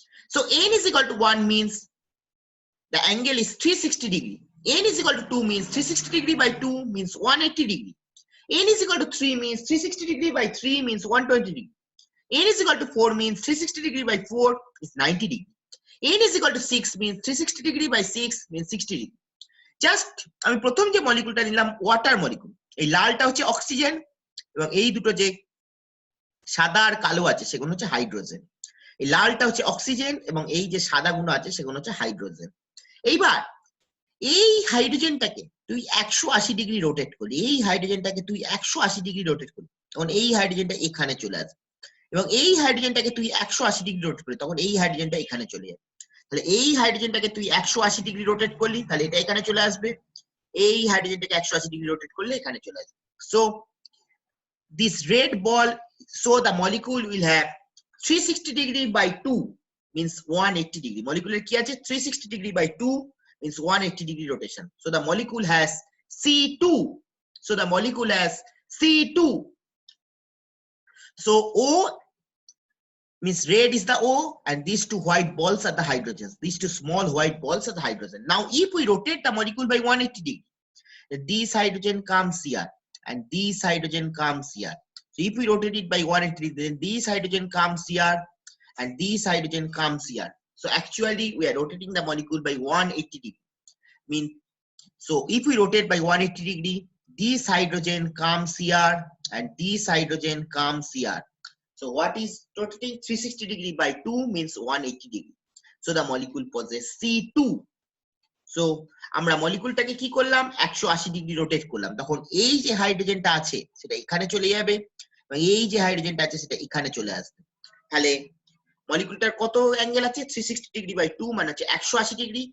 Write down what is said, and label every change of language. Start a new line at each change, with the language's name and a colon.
English: So n = 1 means the angle is 360 degree. n = 2 means 360 degree by 2 means 180 degree. n = 3 means 360 degree by 3 means 120 degree. n = 4 means 360 degree by 4 is 90 degree. n = 6 means 360 degree by 6 means 60 degree.
Bangla: Just আমি প্রথম যে মলিকুলটা নিলাম water molecule, এই লালটা হচ্ছে oxygen এবং এই দুটো যে সাদা আর কালো আছে সেগুলো হচ্ছে হাইড্রোজেন। এই লালটা হচ্ছে অক্সিজেন এবং এই যে সাদা গুলো আছে সেগুলো হচ্ছে হাইড্রোজেন। এইবার এই হাইড্রোজেনটাকে তুই 180 ডিগ্রি রোটেট করলি, এই হাইড্রোজেনটাকে তুই 180 ডিগ্রি রোটেট করলি, তখন এই হাইড্রোজেনটা এখানে চলে আসবে। এবং এই হাইড্রোজেনটাকে তুই 180 ডিগ্রি রোটেট করলি, তখন এই হাইড্রোজেনটা এখানে চলে যাবে। তাহলে এই হাইড্রোজেনটাকে তুই 180 ডিগ্রি রোটেট করলি, তাহলে এটা এখানে চলে আসবে। এই হাইড্রোজেনটাকে 180 ডিগ্রি রোটেট করলে এখানে চলে আসবে।
English: So this red ball, so the molecule will have 360 degree by 2 means 180 degree. Molecule
Bangla: কি আছে
English: 360 degree by 2 means 180 degree rotation. So the molecule has C2. So the molecule has C2. So O means red is the O, and these two white balls are the hydrogens. These two small white balls are the hydrogen. Now if we rotate the molecule by 180 degree, then this hydrogen comes here and this hydrogen comes here. So if we rotate it by 180 degree, then this hydrogen comes here and this hydrogen comes here. So actually we are rotating the molecule by 180 degree. So if we rotate by 180 degree, this hydrogen comes here and this hydrogen comes here. So what is rotating 360 degree by 2 means 180 degree. So the molecule possesses C2.
Bangla: So আমরা মলিকুলটাকে কি করলাম 180 degree rotate করলাম, তখন এই যে হাইড্রোজেনটা আছে সেটা এখানে চলে যাবে এবং এই যে হাইড্রোজেনটা আছে সেটা এখানে চলে আসবে। তাহলে মলিকুলটার কত অ্যাঙ্গেল আছে 360 ডিগ্রি বাই 2 মানে হচ্ছে 180 ডিগ্রি।